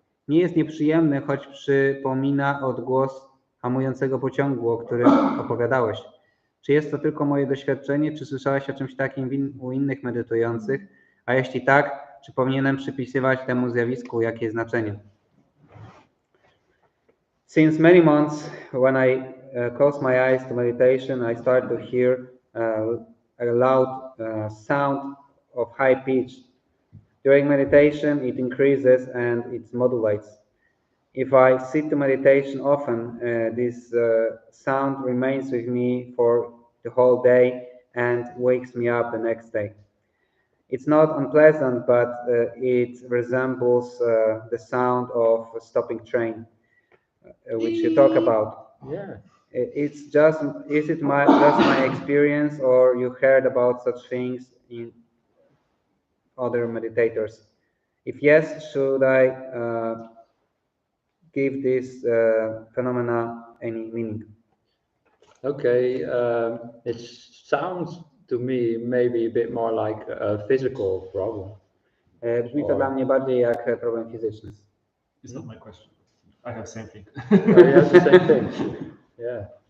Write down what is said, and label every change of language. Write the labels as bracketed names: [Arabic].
[Polish] Nie jest nieprzyjemny, choć przypomina odgłos hamującego pociągu, o którym opowiadałeś. Czy jest to tylko moje doświadczenie, czy słyszałeś o czymś takim u innych medytujących? A jeśli tak, czy powinienem przypisywać temu zjawisku jakieś znaczenie? [English] Since many months, when I close my eyes to meditation, I start to hear a loud sound of high pitch. During meditation, it increases and it modulates. If I sit to meditation often, this sound remains with me for the whole day and wakes me up the next day. It's not unpleasant, but it resembles the sound of a stopping train, which you talk about. Yeah. Is it just my experience, or you heard about such things in other meditators? If yes, should I give this phenomena any meaning? Okay, it sounds to me maybe a bit more like a physical problem. [Polish] Brzmi to dla mnie bardziej jak problem fizyczny. [English] It's not my question. I have same thing. Oh, you have the same thing. Yeah.